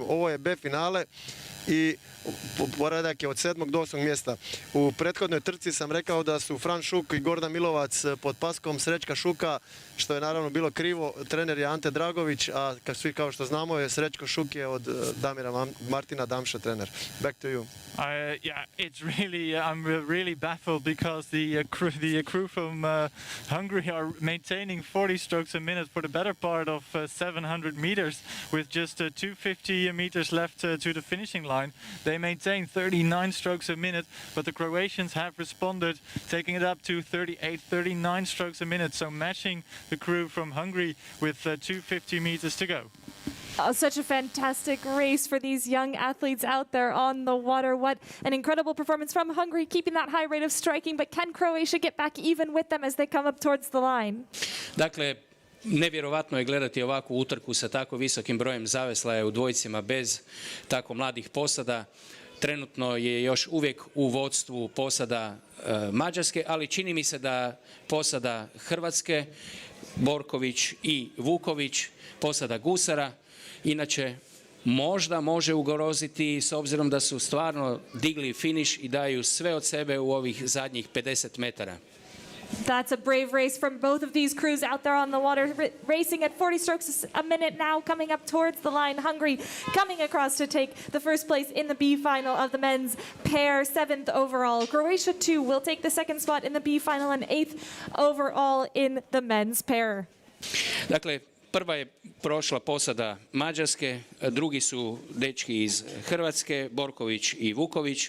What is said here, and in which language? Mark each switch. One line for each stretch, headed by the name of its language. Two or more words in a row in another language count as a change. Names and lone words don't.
Croatian: Ovo je B finale i poredak je od 7. do 8. mjesta. U prethodnoj trci sam rekao da su Fran Šuk i Gordan Milovac pod paskom Srećka Šuka, što je naravno bilo krivo. Trener je Ante Dragović, a svi kao što znamo je Srećko Šuk je od Damira Martina Damša trener.
English: Back to you. Yeah, it's really, I'm really baffled, because the crew from Hungary are maintaining 40 strokes a minute for the better part of 700 meters, with just 250 meters left to the finishing line. They maintain 39 strokes a minute, but the Croatians have responded, taking it up to 38, 39 strokes a minute, so matching the crew from Hungary with 250 meters to go. Such a fantastic race for these young athletes out there on the water. What an incredible performance from Hungary, keeping that high rate of striking. But can Croatia get back even with them as they come up towards the line?
Croatian: Dakle, nevjerovatno je gledati ovakvu utrku sa tako visokim brojem zaveslaja u dvojicima bez tako mladih posada. Trenutno je još uvijek u vodstvu posada Mađarske, ali čini mi se da posada Hrvatske, Borković i Vuković, posada Gusara, inače možda može ugroziti, s obzirom da su stvarno digli finiš i daju sve od sebe u ovih zadnjih 50 metara.
English: That's a brave race from both of these crews out there on the water, racing at 40 strokes a minute now, coming up towards the line. Hungary coming across to take the first place in the B final of the men's pair, 7th overall. Croatia, too, will take the second spot in the B final and 8th overall in the men's pair.
Croatian: Dakle, prva je prošla posada Mađarske, drugi su dečki iz Hrvatske, Borković i Vuković.